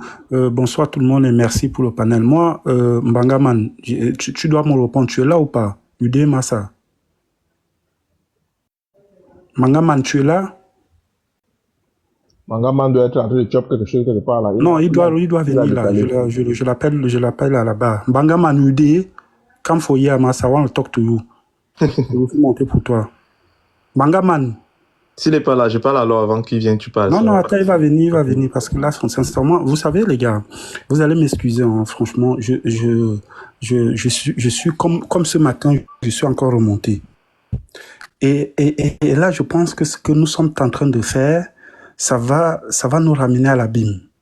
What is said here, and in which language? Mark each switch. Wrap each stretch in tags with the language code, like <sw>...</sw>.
<fr>Bonsoir tout le monde et merci pour le panel. Moi, Mbangaman, tu dois me répondre. Tu es là ou pas? Udé Massa. Mangaman, tu es là? Mangaman doit être en train de chop quelque chose quelque part là. Non, il doit venir là. Je l'appelle à là-bas.</fr> <en>Mangaman, Udé, come for here, Massa, I want to talk to you.</en> <fr>Je vais monter pour toi. Mangaman. S'il n'est pas là, je parle alors avant qu'il vienne, tu parles. Non, attends, il va venir, parce que là, sincèrement, vous savez, les gars, vous allez m'excuser, hein, franchement, je suis comme ce matin, je suis encore remonté. Et là, je pense que ce que nous sommes en train de faire, ça va nous ramener à l'abîme.</fr>